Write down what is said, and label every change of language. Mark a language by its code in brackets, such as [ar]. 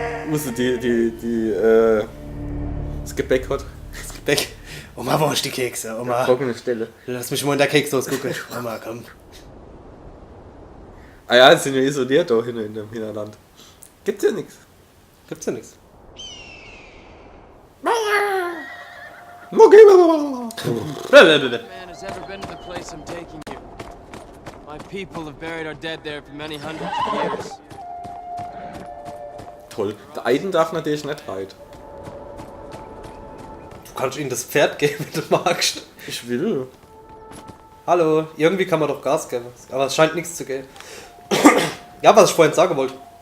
[de] Musste das Gebäck hat. Das Gebäck. Oma, wo ist die Kekse? Oma, Trockene Stelle. lass mich mal in der Keksdose gucken. Oma, komm. Ah ja, die sind ja isoliert da hinten in dem Hinterland. Gibt's ja nichts. Gibt's ja nichts. [en] Man has ever been to the place I'm taking you. My people have buried our dead there for many hundreds of years. [de] Toll. Der Aiden darf natürlich nicht reiten. Du kannst ihnen das Pferd geben, wenn du magst. Ich will. Hallo, irgendwie kann man doch Gas geben. Aber es scheint nichts zu gehen. Ja, was ich vorhin sagen wollte.